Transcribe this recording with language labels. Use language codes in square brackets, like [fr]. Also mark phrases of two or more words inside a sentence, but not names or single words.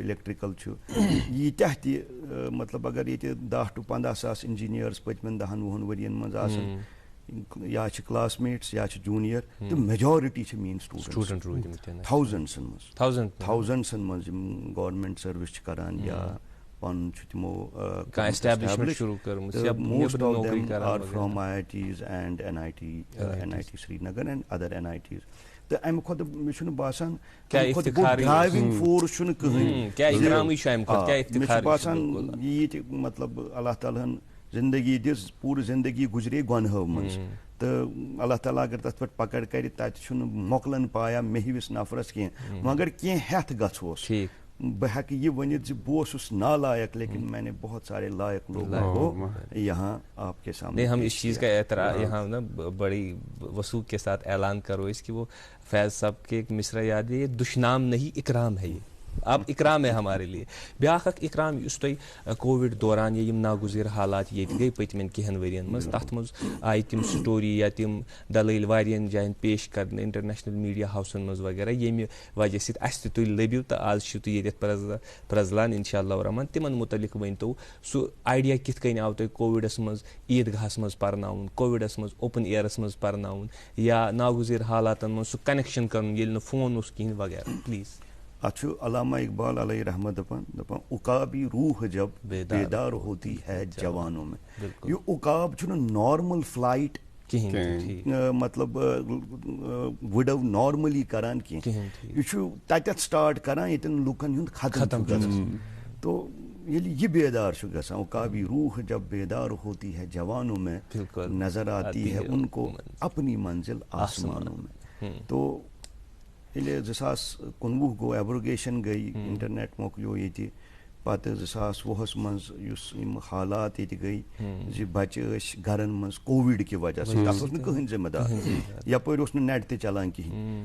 [ks] الیکٹریکل چھُ, ییٖتیاہ تہِ مطلب اگر ییٚتہِ 10 to 15 ساس انجینئرس پٔتمٮ۪ن 10-20 ؤرین منٛز آسن, یا چھِ کلاس میٹس یا چھِ جوٗنیئر, تہٕ میجارٹی چھِ میٲنۍ سٹوٗڈنٹ روٗدمٕتۍ تھاوزنڈسن منٛز یِم [en] government service [ks] چھِ کران یا پنُن چھُ تِمو [en] most of them are from IITs and NIT Srinagar and other NITs. [ks] تہٕ امہِ کھۄتہٕ مےٚ چھُنہٕ باسان [en] driving force [ks] چھُنہٕ کٕہٕنۍ. مےٚ چھُ باسان ییٚتہِ مطلب اللہ تعالیٰ ہن زندگی دِژ, پوٗرٕ زندگی گُزرے گۄنہو منٛز, تہٕ اللہ تعالیٰ اگر تتھ پٮ۪ٹھ پکڑ کرِ تتہِ چھُنہٕ مۄکلن پایا مےٚ ہِوِس نفرس کینٛہہ. مگر کینٛہہ ہٮ۪تھ گژھوس, بہٕ ہٮ۪کہٕ یہ ؤنِتھ زِ بہٕ اوسُس نالائق, [ur] لیکن میں نے بہت سارے لائق لوگوں کو یہاں آپ کے سامنے. نہیں, ہم اس چیز کا اعتراف یہاں نا بڑی وثوق کے ساتھ اعلان کرو اس کی, وہ فیض صاحب کے ایک مصرع یاد ہے, یہ دشنام نہیں اکرام ہے, یہ اب اکرام ہے ہمارے لیے [ks] بیاکھ اکھ اکرام اس تۄہہِ کووِڈ دوران یا یم ناگزیر حالات ییٚتہِ گٔے پٔتمٮ۪ن کینٛہَن ؤرۍیَن منٛز تَتھ منٛز آیہِ تِم سٹوری یا تِم دلٲیل واریاہن جایَن پیش کرنہٕ [en] international media houses [ks] منٛز وغیرہ ییٚمہِ وجہ سۭتۍ اَسہِ تہِ تُہۍ لٔبِو تہٕ آز چھِو تُہۍ ییٚتٮ۪تھ پرٛزلان [ar] انشاء اللہ الرحمان [ks] تِمن متعلق ؤنۍتو سُہ آیڈیا کِتھ کٔنۍ آو تۄہہِ کووِڈس منٛز عیٖدگاہس منٛز پرناوُن کووِڈس منٛز [en] open airs [ks] منٛز پرناوُن یا ناگزیر حالاتن منٛز سُہ کنیکشن کرُن ییٚلہِ نہٕ فون اوس کِہیٖنۍ وغیرہ پلیٖز. اتھ علامہ اقبال علیہ رحمت دپان [ur] عقابی روح جب بیدار ہوتی ہے جوانوں میں. [ks] یہ عقاب چھُنہٕ [en] normal flight [ks] مطلب وڈو نارملی کران کینٛہہ یہ چھُ تتٮ۪تھ سٹارٹ کران ییٚتٮ۪ن لُکن ہُنٛد ختم چھُ گژھان. تو ییٚلہِ یہِ بیدار چھُ گژھان [ur] عقابی روح جب بیدار ہوتی ہے جوانوں میں نظر آتی ہے ان کو اپنی منزل آسمانوں میں. [ks] تو ییٚلہِ 2019 گوٚو ایبروگیشن گٔے انٹرنیٹ مۄکلیو ییٚتہِ پتہٕ 2020 منٛز یُس یِم حالات ییٚتہِ گٔے زِ بچہِ ٲسۍ گرن منٛز کووِڈ کہِ وجہ سۭتۍ تتھ اوس نہٕ کٕہٕنۍ ذمہٕ دار یپٲرۍ اوس نہٕ نیٹ تہِ چلان کِہیٖنۍ.